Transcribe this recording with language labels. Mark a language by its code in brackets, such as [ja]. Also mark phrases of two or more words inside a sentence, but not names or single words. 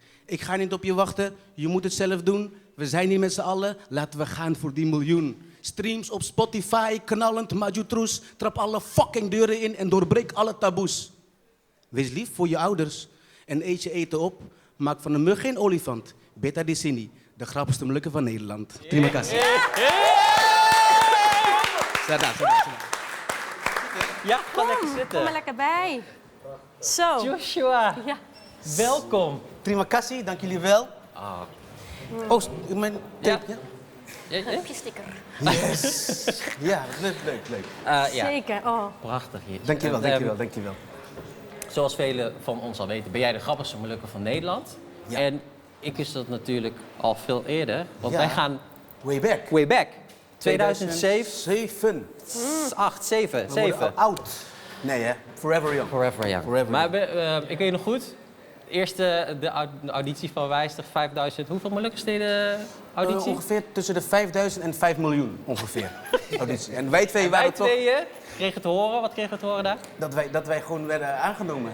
[nl] Ik ga niet op je wachten, je moet het zelf doen. We zijn hier met z'n allen, laten we gaan voor die miljoen. Streams op Spotify, knallend, [id] maju troes. [nl] Trap alle fucking deuren in en doorbreek alle taboes. Wees lief voor je ouders en eet je eten op. Maak van een mug geen olifant. [abs] Beta di sini, [nl] de grappigste Molukker van Nederland. [id] Terima kasih. Sada. [nl] Ja, ga lekker zitten. Kom er lekker bij. Zo. Joshua, Ja. welkom. [id] Terima kasih, [nl] dank jullie wel. Oh, mijn tape, ja? Ja? Sticker. Yes. Ja, leuk. Ja, Zeker. Oh. prachtig hier. Dankjewel. Zoals velen van ons al weten, ben jij de grappigste Molukker van Nederland. Ja. En ik wist dat natuurlijk al veel eerder, want Ja. wij gaan [en] Way back. [nl] 2007, 7. 8, 7. We worden oud. Nee hè, [en] forever young. Forever young. Forever [nl] Maar ik weet nog goed, eerste de auditie van Wijster, 5000. Hoeveel Molukkers deden auditie? Ongeveer tussen de 5000 en 5 miljoen ongeveer. Auditie. En wij twee waren Wij toch tweeën kregen te horen, wat kregen we te horen daar? dat wij gewoon werden aangenomen.